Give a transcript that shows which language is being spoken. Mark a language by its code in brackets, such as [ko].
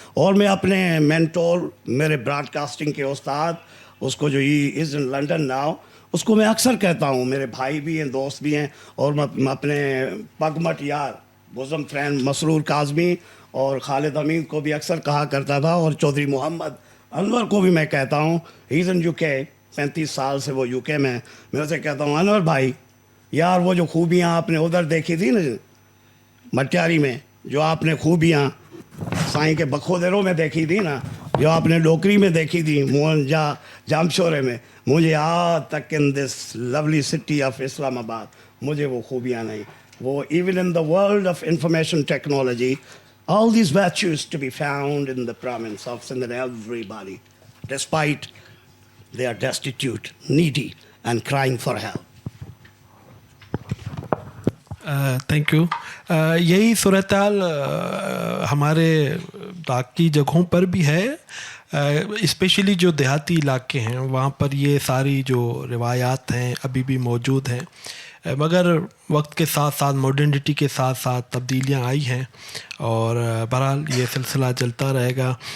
[ur] اور میں اپنے مینٹور, میرے براڈ کاسٹنگ کے استاد, اس کو جو [en] he is in London now, [ur] اس کو میں اکثر کہتا ہوں, میرے بھائی بھی ہیں, دوست بھی ہیں, اور میں اپنے پگمٹ یار بوزم فرینڈ مسرور کاظمی اور خالد امین کو بھی اکثر کہا کرتا تھا, اور چودھری محمد انور کو بھی میں کہتا ہوں, [en] he is in U K, [ur] 35 سال سے وہ یو کے میں اسے کہتا ہوں, انور بھائی یار وہ جو خوبیاں آپ نے ادھر دیکھی تھی نا مٹیاری میں, جو آپ نے خوبیاں سائیں کے بخودروں میں دیکھی تھی نا, جو آپ نے ڈوکری میں دیکھی تھی, موہن جامشورے میں, مجھے آج تک [en] in this lovely city of Islamabad [ur] مجھے وہ خوبیاں نہیں. [en] وہ even in the world of information technology, all these virtues to be found in the province of Sindh and everybody, despite they are destitute, needy and crying for help. Thank you. [ur] یہی صورتحال ہمارے باقی جگہوں پر بھی ہے, especially جو دیہاتی علاقے ہیں وہاں پر یہ ساری جو روایات ہیں ابھی بھی موجود ہیں, مگر وقت کے ساتھ ساتھ ماڈرنٹی کے ساتھ ساتھ تبدیلیاں آئی ہیں, اور بہرحال یہ سلسلہ چلتا رہے گا.